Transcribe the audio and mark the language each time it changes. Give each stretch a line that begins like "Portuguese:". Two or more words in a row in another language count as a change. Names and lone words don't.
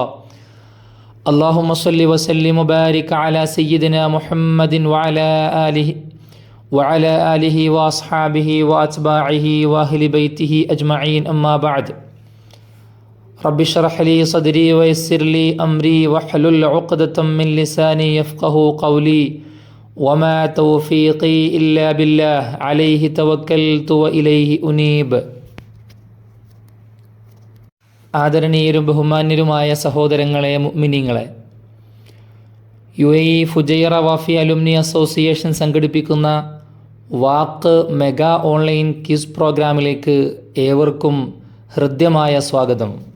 Arabic: اللهم صل وسلم وبارك على سيدنا محمد وعلى آله وأصحابه وأتباعه وأهل بيته أجمعين. أما بعد. رب اشرح لي صدري ويسر لي أمري واحلل عقدة من لساني يفقه قولي وما توفيقي إلا بالله عليه توكلت وإليه أنيب.
Malayalam: ആദരണീയരും ബഹുമാന്യരുമായ സഹോദരങ്ങളെ, മുഅ്മിനീങ്ങളെ, UAE ഫുജൈറ വാഫി അലുമിനി അസോസിയേഷൻ സംഘടിപ്പിക്കുന്ന വാക്ക് മെഗാ ഓൺലൈൻ ക്വിസ് പ്രോഗ്രാമിലേക്ക് ഏവർക്കും ഹൃദ്യമായ സ്വാഗതം.